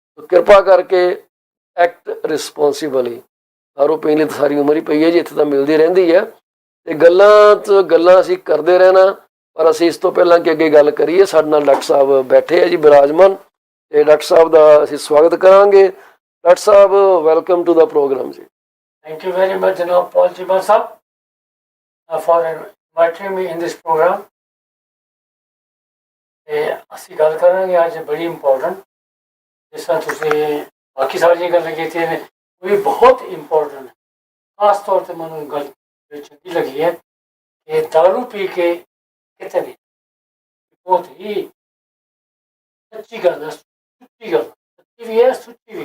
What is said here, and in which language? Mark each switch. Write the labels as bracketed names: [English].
[Punjabi] ਕਿਰਪਾ ਕਰਕੇ [English] Act responsibly. [Punjabi] ਦਾਰੂ ਪੀਣ ਲਈ ਤਾਂ ਸਾਰੀ ਉਮਰ ਹੀ ਪਈ ਹੈ ਜੀ, ਇੱਥੇ ਤਾਂ ਮਿਲਦੀ ਰਹਿੰਦੀ ਹੈ, ਤੇ ਗੱਲਾਂ ਅਸੀਂ ਕਰਦੇ ਰਹਿਣਾ। ਪਰ ਅਸੀਂ ਇਸ ਤੋਂ ਪਹਿਲਾਂ ਕਿ ਅੱਗੇ ਗੱਲ ਕਰੀਏ, ਸਾਡੇ ਨਾਲ ਡਾਕਟਰ ਸਾਹਿਬ ਬੈਠੇ ਆ ਜੀ, ਬਿਰਾਜਮਾਨ, ਤੇ ਡਾਕਟਰ ਸਾਹਿਬ ਦਾ ਅਸੀਂ ਸਵਾਗਤ ਕਰਾਂਗੇ। Doctor Sahib, [English] welcome to the program [Punjabi] ਜੀ। [English] Thank you very much, Janaab Paul Chiba Sahab, for inviting me in this program. [Punjabi] ਅਸੀਂ ਗੱਲ ਕਰਾਂਗੇ ਅੱਜ ਬੜੀ ਇੰਪੋਰਟੈਂਟ, ਜਿਸ ਤਰ੍ਹਾਂ ਤੁਸੀਂ ਬਾਕੀ ਸਾਰੀਆਂ ਗੱਲਾਂ ਕੀਤੀਆਂ ਨੇ ਉਹ ਵੀ ਬਹੁਤ ਇੰਪੋਰਟੈਂਟ ਹੈ। ਖਾਸ ਤੌਰ 'ਤੇ ਮੈਨੂੰ ਗੱਲ ਚੰਗੀ ਲੱਗੀ ਹੈ ਕਿ ਦਾਰੂ ਪੀ ਕੇ ਕਿਤੇ ਨਹੀਂ, ਬਹੁਤ ਹੀ ਸੱਚੀ ਗੱਲ ਹੈ, ਸੁੱਚੀ ਗੱਲ, ਸੱਚੀ ਵੀ ਹੈ, ਸੁੱਚੀ ਵੀ।